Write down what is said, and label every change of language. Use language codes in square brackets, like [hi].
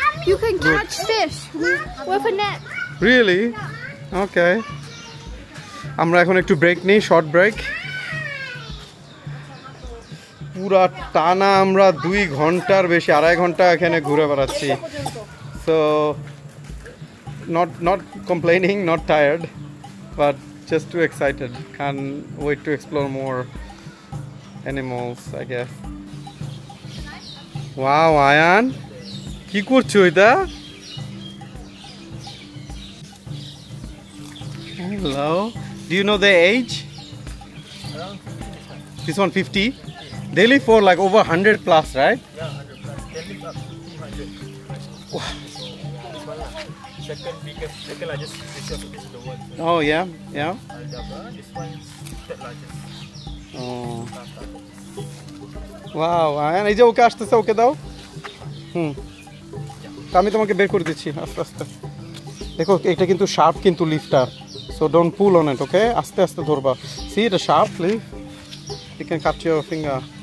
[en] You can catch fish with a net. Really? [bn] ওকে, আমরা এখন একটু ব্রেক নিই, শর্ট ব্রেক। পুরা টানা আমরা 2 ঘন্টার বেশি, 2.5 ঘন্টা এখানে ঘুরে বেড়াচ্ছি। [en] So not complaining, not tired, but just too excited. Can't wait to explore more animals, I guess. [bn] Wow, Ayan, কি করছো এটা? [en] Hello. Do you know their age? This one 50? They live for like over 100 plus, right? Yeah, 100 plus. Can live up to 200. Second biggest, second largest fish of fish in the world. Oh yeah, yeah. Aldabra, this one is third largest. Oh. [bn] Wow, Ayan, এই যে ওকে আসতেছে, ওকে দাও। তো আমি তোমাকে বের করে দিচ্ছি আস্তে আস্তে। দেখো এটা কিন্তু শার্প কিন্তু লিফটা, [en] So don't pull on it, okay? [bn] আস্তে আস্তে ধরবা। [en] See এটা sharp leaf, you can cut your finger.